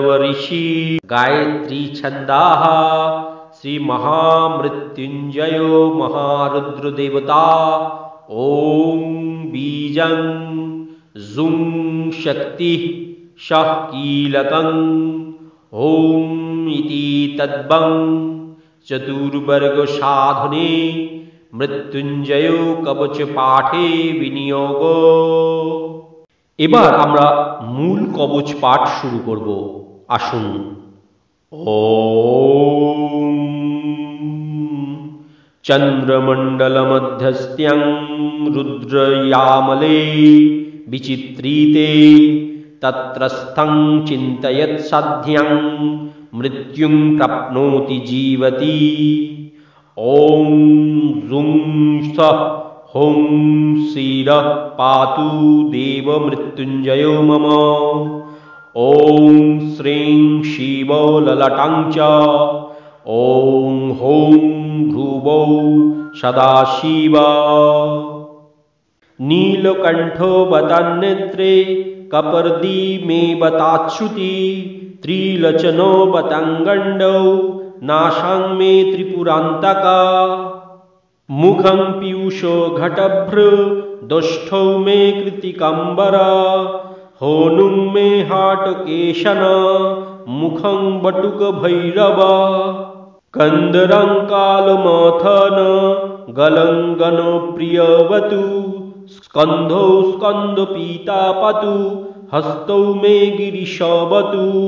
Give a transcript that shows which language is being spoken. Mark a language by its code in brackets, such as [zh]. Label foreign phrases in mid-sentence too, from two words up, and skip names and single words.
[sa] ঋষি গায়ত্রী ছন্দাঃ শ্রী মহামৃত্যুঞ্জয় মহারুদ্র দেবতা ওম বীজং জুং শক্তি শঃ কীলকং ওম ইতি তদ্বং চতুর্বর্গ সাধনে মৃত্যুঞ্জয় কবচ পাঠে বিনিয়োগ। [bn] এবার আমরা মূল কবচ পাঠ শুরু করব। আসুন। [sa] ওম চন্দ্রমণ্ডলমধ্যস্থ্যং রুদ্রয়ামলে বিচিত্রিতে তত্রস্থং চিন্তয়ৎ সাধ্যং মৃত্যুং প্রাপ্নोति জীবতি। ওম জুং সঃ হোং শিরঃ পাতু দেব মৃত্যুঞ্জयो মম। ওম শ্রীং শিব ললাটাং চ ওম হোং ধ্রুবৌ সদাশিব। নীলকণ্ঠো বতান্নেত্রে কপর্দি মে বতাচ্যুতি ত্রিলোচনো বতাঙ্গণ্ডৌ নাসাং মে ত্রিপুরান্তকা। মুখং পীयूषो ঘটভ্র দষ্ঠৌ মে কৃতিকাম্বরা। होनुं मे हाटकेशन मुखं बटुक भैरव। कंदरं कालमथन गलंगन प्रियवतु स्कंधौ स्कंद पीता पतु हस्तौ मे गिरिशवतु।